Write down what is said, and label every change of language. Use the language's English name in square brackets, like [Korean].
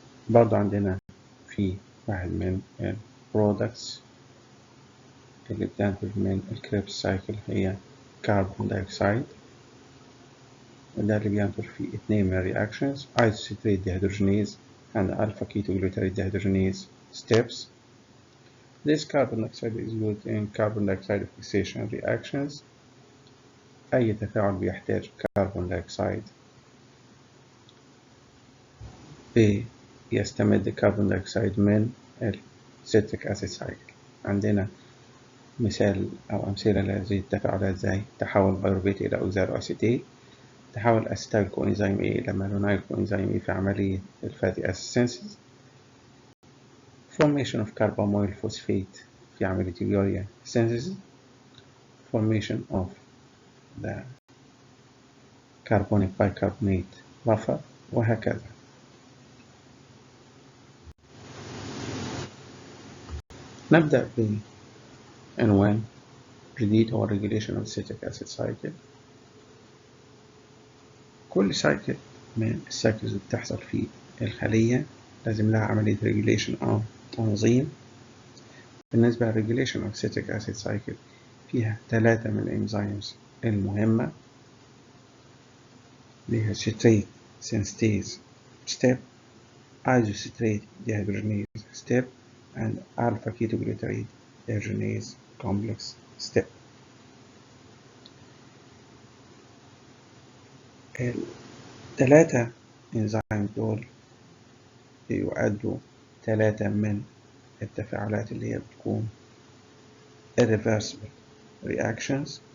[Arabic] برضو عندنا في واحد من البرودكتس اللي بتنتج من الكريبس سايكل هي كربون دايوكسيد، وده اللي بينتج في 2 من الرياكشنز Isocitrate dehydrogenase and alpha-Ketoglutarate dehydrogenase steps. [English] This carbon dioxide is used in carbon dioxide fixation reactions. [Arabic] أي تفاعل بيحتاج كربون دايوكسيد بيستمد كربون دايوكسيد من السيتريك أسيد سايكل. عندنا مثال أو أمثلة لهذه التفاعلات زي تحول بيروفيت إلى أوكزالو أسيتيت، تحول أسيتايل كوإنزيم A إلى مالونايل كوإنزيم A في عملية الفاتي أسيد سينثيز، [English] formation of carbamoyl phosphate [Arabic] في عملية اليوريا synthesis، [English] formation of the carbonic bicarbonate buffer، [Arabic] وهكذا. نبدأ بعنوان جديد هو regulation of citric acid cycle. كل سايكل من السايكلز اللي بتحصل في الخلية لازم لها عملية regulation أو تنظيم. بالنسبة للregulation of citric acid cycle فيها 3 من الانزيمز المهمة اللي هي citrate synthase step، [English] Isocitrate dehydrogenase step and alpha-Ketoglutarate dehydrogenase complex step. [Arabic] ال3 انزيم دول بيؤدوا 3 من التفاعلات اللي هي بتكون [English] irreversible reactions.